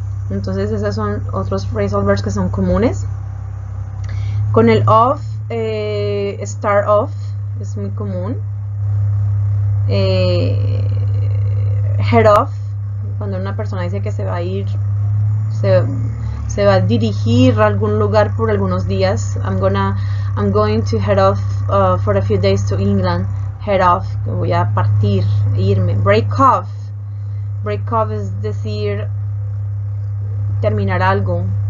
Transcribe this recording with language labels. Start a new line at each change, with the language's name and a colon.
Spanish: Entonces esos son otros phrasal verbs que son comunes. Con el of, start off es muy común. Head off, cuando una persona dice que se va a ir, se va a dirigir a algún lugar por algunos días.
English: I'm going to head off for a few days to England.
Spanish: Head off, voy a partir, irme. Break off es decir, terminar algo.